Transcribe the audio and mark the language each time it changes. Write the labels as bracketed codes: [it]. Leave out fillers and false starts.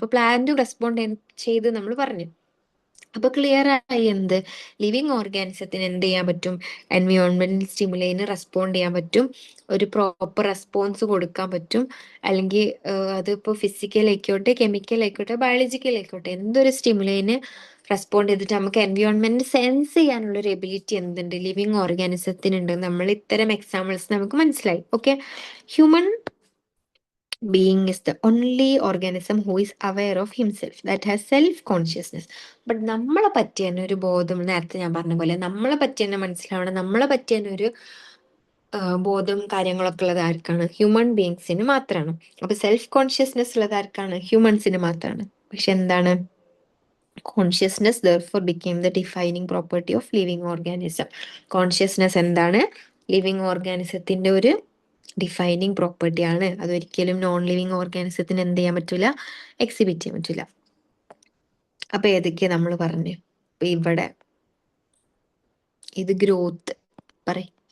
[ml] ഇപ്പൊ പ്ലാന്റും റെസ്പോണ്ട് ചെയ്ത് നമ്മൾ പറഞ്ഞു. അപ്പൊ ക്ലിയർ ആയി എന്ത്, ലിവിങ് ഓർഗാനിസത്തിന് എന്ത് ചെയ്യാൻ പറ്റും, എൻവയോൺമെന്റൽ സ്റ്റിമുലൈന് റെസ്പോണ്ട് ചെയ്യാൻ പറ്റും, ഒരു പ്രോപ്പർ റെസ്പോൺസ് കൊടുക്കാൻ പറ്റും. അല്ലെങ്കിൽ അതിപ്പോ ഫിസിക്കൽ ആയിക്കോട്ടെ, കെമിക്കൽ ആയിക്കോട്ടെ, ബയോളജിക്കൽ ആയിക്കോട്ടെ, എന്തൊരു സ്റ്റിമുലൈന് റെസ്പോണ്ട് ചെയ്തിട്ട് നമുക്ക് എൻവയോൺമെന്റ് സെൻസ് ചെയ്യാനുള്ള ഒരു എബിലിറ്റി എന്തുണ്ട് ലിവിങ് ഓർഗാനിസത്തിനുണ്ട്. നമ്മൾ ഇത്തരം എക്സാമ്പിൾസ് നമുക്ക് മനസ്സിലായി. [en] Okay, human being is the only organism who is aware of himself, that has self consciousness. [ml] But നമ്മളെ പറ്റി തന്നെ ഒരു ബോധം, നേരത്തെ ഞാൻ പറഞ്ഞ പോലെ നമ്മളെ പറ്റി തന്നെ മനസ്സിലാവണം, നമ്മളെ പറ്റി തന്നെ ഒരു ബോധം കാര്യങ്ങളൊക്കെ ഉള്ളത് ആർക്കാണ്? ഹ്യൂമൻ ബീങ്സിന് മാത്രമാണ്. അപ്പൊ സെൽഫ് കോൺഷ്യസ്നെസ് ഉള്ളത് ആർക്കാണ്? ഹ്യൂമൻസിന് മാത്രമാണ്. പക്ഷെ എന്താണ്? [en] Consciousness therefore became the defining property of living organism. [ml] Consciousness എന്താണ്? ലിവിങ് ഓർഗാനിസത്തിന്റെ ഒരു ഡിഫൈനിങ് പ്രോപ്പർട്ടി ആണ്. അതൊരിക്കലും നോൺ ലിവിങ് ഓർഗാനിസത്തിന് എന്ത് ചെയ്യാൻ പറ്റൂല? എക്സിബിറ്റ് ചെയ്യാൻ പറ്റൂല. അപ്പൊ ഏതൊക്കെയാ നമ്മൾ പറഞ്ഞു? അപ്പൊ ഇവിടെ ഇത് ഗ്രോത്ത് പറയും.